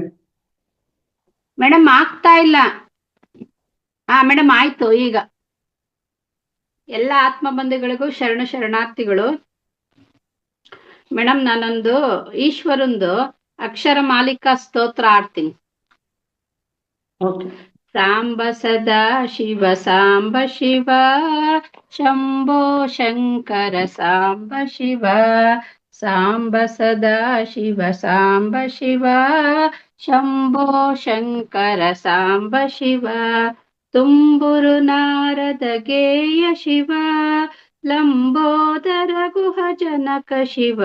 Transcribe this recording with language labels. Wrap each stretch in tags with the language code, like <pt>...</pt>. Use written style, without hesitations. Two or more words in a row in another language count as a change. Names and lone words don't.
<kn>ಮೇಡಮ್ ಆಗ್ತಾ ಇಲ್ಲ. ಮೇಡಮ್ ಆಯ್ತು ಈಗ. ಎಲ್ಲ ಆತ್ಮ ಬಂಧುಗಳಿಗೂ ಶರಣಾರ್ಥಿಗಳು. ಮೇಡಮ್ ನಾನೊಂದು ಈಶ್ವರಂದು ಅಕ್ಷರ ಮಾಲಿಕಾ ಸ್ತೋತ್ರ ಆಡ್ತೀನಿ.</kn> <sa>ಸಾಂಬ ಸದಾ ಶಿವ ಸಾಂಬ ಶಿವ, ಶಂಭೋ ಶಂಕರ ಸಾಂಬ ಶಿವ. ಸಾಂಬ ಸದಾ ಶಿವ ಸಾಂಬ ಶಿವ, ಶಂಭೋ ಶಂಕರ ಸಾಂಬ ಶಿವ. ತುಂಬುರು ನಾರದ ಗೇಯ ಶಿವ, ಲಂಬೋದರ ಗುಹ ಜನಕ ಶಿವ.</sa>